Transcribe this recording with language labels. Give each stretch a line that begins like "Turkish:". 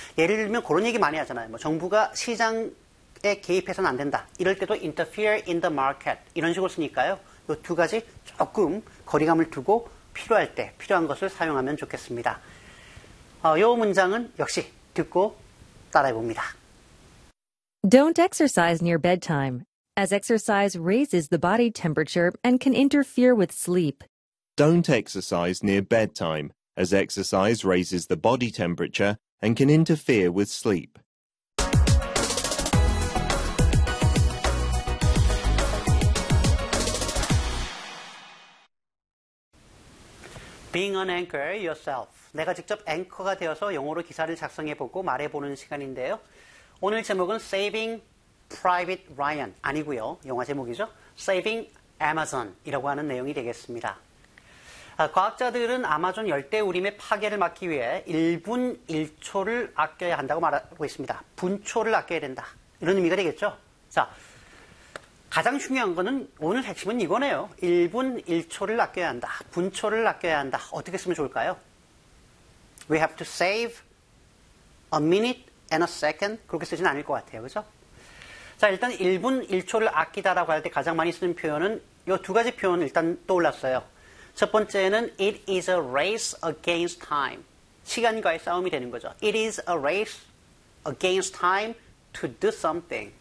Korean: 예를 들면 그런 얘기 많이 하잖아요. 뭐 정부가 시장에 개입해서는 안 된다. 이럴 때도
English: interfere in the market
Korean: 이런 식으로 쓰니까요. 요 두 가지 조금 거리감을 두고 필요할 때 필요한 것을 사용하면 좋겠습니다. 요 문장은 역시 듣고 따라해봅니다.
English: Don't exercise near bedtime, as exercise raises the body temperature and can interfere with sleep. Don't exercise near bedtime, as exercise raises the body temperature and can interfere with sleep. 'Being an anchor yourself'
Korean: 내가 직접 앵커가 되어서 영어로 기사를 작성해보고 말해보는 시간인데요. 오늘 제목은 'Saving Private Ryan' 아니고요. 영화 제목이죠. 'Saving Amazon'이라고 하는 내용이 되겠습니다. 과학자들은 아마존 열대우림의 파괴를 막기 위해 1분 1초를 아껴야 한다고 말하고 있습니다. 분초를 아껴야 된다. 이런 의미가 되겠죠. 자, 가장 중요한 거는 오늘 핵심은 이거네요. 1분 1초를 아껴야 한다. 분초를 아껴야 한다. 어떻게 쓰면 좋을까요?
English: We have to save a minute and a second.
Korean: 그렇게 쓰진 않을 것 같아요. 그죠? 자, 일단 1분 1초를 아끼다라고 할 때 가장 많이 쓰는 표현은 요 두 가지 표현 일단 떠올랐어요. 첫 번째는
English: It is a race against time.
Korean: 시간과의 싸움이 되는 거죠.
English: It is a race against time to do something.